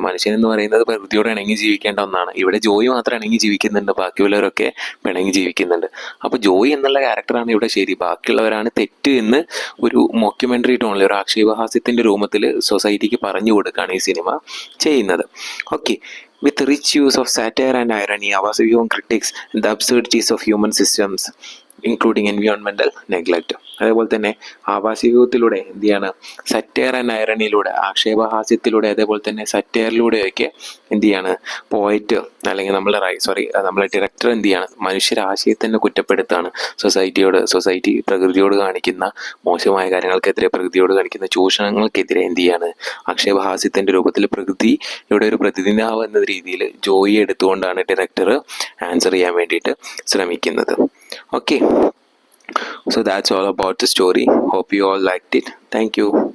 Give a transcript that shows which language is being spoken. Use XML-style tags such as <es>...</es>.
<ml>മനുഷ്യൻ എന്ന് പറയുന്നത് പ്രകൃതിയോട് ഇണങ്ങി ജീവിക്കേണ്ട ഒന്നാണ്. ഇവിടെ ജോയി മാത്രം ഇണങ്ങി ജീവിക്കുന്നുണ്ട്, ബാക്കിയുള്ളവരൊക്കെ പിണങ്ങി ജീവിക്കുന്നുണ്ട്. അപ്പോൾ ജോയി എന്നുള്ള ക്യാരക്ടറാണ് ഇവിടെ ശരി, ബാക്കിയുള്ളവരാണ് തെറ്റ് എന്ന് ഒരു മോക്യുമെൻ്ററി ടോണിൽ, ഒരു ആക്ഷേപഹാസ്യത്തിൻ്റെ രൂപത്തിൽ സൊസൈറ്റിക്ക് പറഞ്ഞു കൊടുക്കുകയാണ് ഈ സിനിമ ചെയ്യുന്നത്.</ml> <en>Okay, with rich use of satire and irony, Avasaviham critiques the absurdities of human systems, including environmental neglect.</en> <ml>അതേപോലെ തന്നെ ആവാസവ്യൂഹത്തിലൂടെ എന്ത് ചെയ്യാണ്, സറ്റയർ ആൻഡ് ഐറണിയിലൂടെ, ആക്ഷേപഹാസ്യത്തിലൂടെ, അതേപോലെ തന്നെ സറ്റയറിലൂടെയൊക്കെ എന്ത് ചെയ്യാണ് പോയറ്റ് അല്ലെങ്കിൽ നമ്മളെ ഡയറക്ടർ എന്ത് ചെയ്യാണ്, മനുഷ്യരാശയെ തന്നെ കുറ്റപ്പെടുത്താണ്. സൊസൈറ്റി പ്രകൃതിയോട് കാണിക്കുന്ന മോശമായ കാര്യങ്ങൾക്കെതിരെ, പ്രകൃതിയോട് കാണിക്കുന്ന ചൂഷണങ്ങൾക്കെതിരെ എന്ത് ചെയ്യാണ്, ആക്ഷേപഹാസ്യത്തിൻ്റെ രൂപത്തിൽ പ്രകൃതിയുടെ ഒരു പ്രതിനിധാവ് എന്ന രീതിയിൽ ജോയി എടുത്തുകൊണ്ടാണ് ഡയറക്ടർ ആൻസർ ചെയ്യാൻ വേണ്ടിയിട്ട് ശ്രമിക്കുന്നത്.</ml> <en>Okay, so that's all about the story. Hope you all liked it. Thank you.</en>